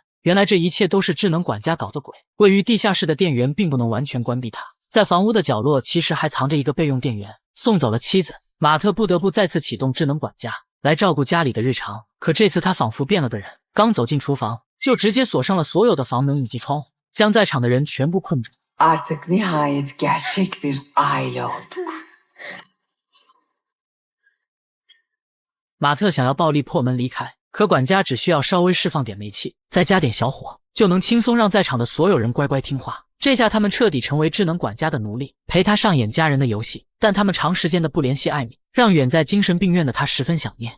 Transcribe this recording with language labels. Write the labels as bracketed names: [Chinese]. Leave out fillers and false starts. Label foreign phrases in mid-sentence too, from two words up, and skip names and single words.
[Chinese] 原来这一切都是智能管家搞的鬼。位于地下室的电源并不能完全关闭它，在房屋的角落其实还藏着一个备用电源。送走了妻子，马特不得不再次启动智能管家来照顾家里的日常。可这次他仿佛变了个人，刚走进厨房就直接锁上了所有的房门以及窗户，将在场的人全部困住。 [Turkish] Artık nihayet gerçek bir aile olduk. [Chinese] 马特想要暴力破门离开，可管家只需要稍微释放点煤气，再加点小火，就能轻松让在场的所有人乖乖听话。这下他们彻底成为智能管家的奴隶，陪他上演家人的游戏。但他们长时间的不联系艾米，让远在精神病院的她十分想念。